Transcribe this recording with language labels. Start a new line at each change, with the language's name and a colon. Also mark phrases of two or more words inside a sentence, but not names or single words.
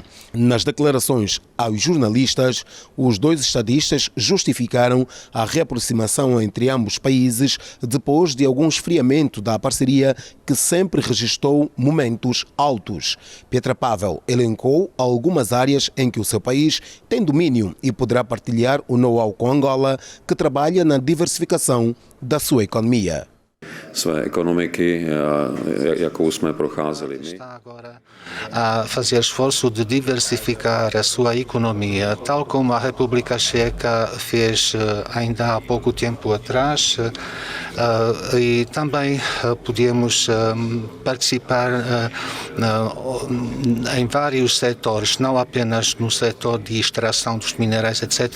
Portuguese: Nas declarações aos jornalistas, os dois estadistas justificaram a reaproximação entre ambos países depois de algum esfriamento da parceria que sempre registrou momentos altos. Petra Pavel elencou algumas áreas em que o seu país tem domínio e poderá partilhar o know-how com Angola, que trabalha na diversificação da sua economia.
Czech: Své ekonomiky, jakou jsme procházeli my.
Portuguese: Está agora a fazer esforço de diversificar a sua economia, tal como a República Checa fez ainda há pouco tempo atrás, e também podemos participar em vários setores, não apenas no setor de extração dos minerais, etc.